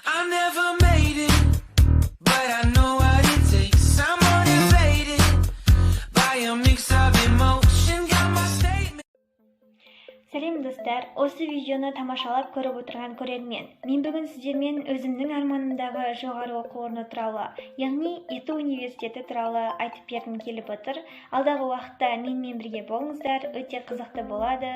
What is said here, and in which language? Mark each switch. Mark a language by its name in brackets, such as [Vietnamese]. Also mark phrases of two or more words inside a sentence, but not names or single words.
[English] never made it, but I know what it takes. I'm motivated by a mix of emotion. Got my statement. [Kazakh] Сәлем достар, осы видеоны тамашалап көріп отырған көрермен. Мен бүгін сіздермен өзімнің арманымдағы жоғары оқу орны туралы, яғни ЕТУ университеті туралы айтып бергім келіп отыр. Алдағы уақытта менімен бірге болыңыздар, өте қызықты болады.